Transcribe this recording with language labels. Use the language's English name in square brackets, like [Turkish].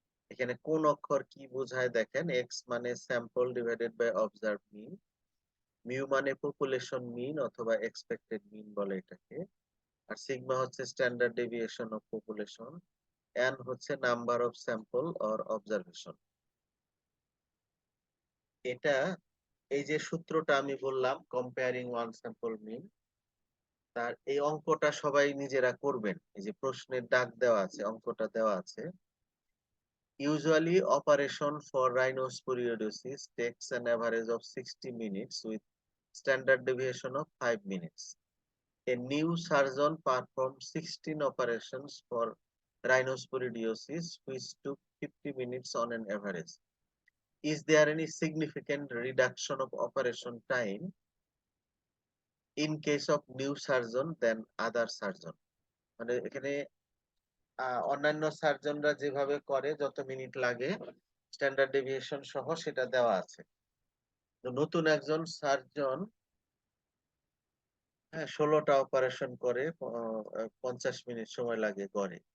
[Bangla] এখানে কোন অক্ষর কি বোঝায় দেখেন, এক্স মানে sample divided by observe mean, mu মানে পপুলেশন মিন অথবা এক্সপেক্টেড মিন বলে এটাকে, আর সিগমা হচ্ছে [English] standard deviation of population, [Bangla] N হচ্ছে [English] Number of sample or observation. [Bangla] এটা, এই যে সূত্রটা আমি বললাম [English] comparing one sample mean, [Bangla] তার এই অঙ্কটা সবাই নিজেরা করবেন। এই যে প্রশ্নের দাগ দেওয়া আছে, অঙ্কটা দেওয়া আছে। [English] Usually operation for rhinosporiodosis takes an average of 60 minutes with standard deviation of 5 minutes. A new surgeon performed 16 operations for rhinosporiodosis which took 50 minutes on an average. Is there any significant reduction of operation time in case of new surgeon than other surgeon? [Bangla] মানে এখানে অন্যান্য সার্জনরা যেভাবে করে, যত minute লাগে standard deviation সহ সেটা দেওয়া আছে। তো নতুন একজন সার্জন 16টা অপারেশন করে, 50 মিনিট সময় লাগে গড়ে।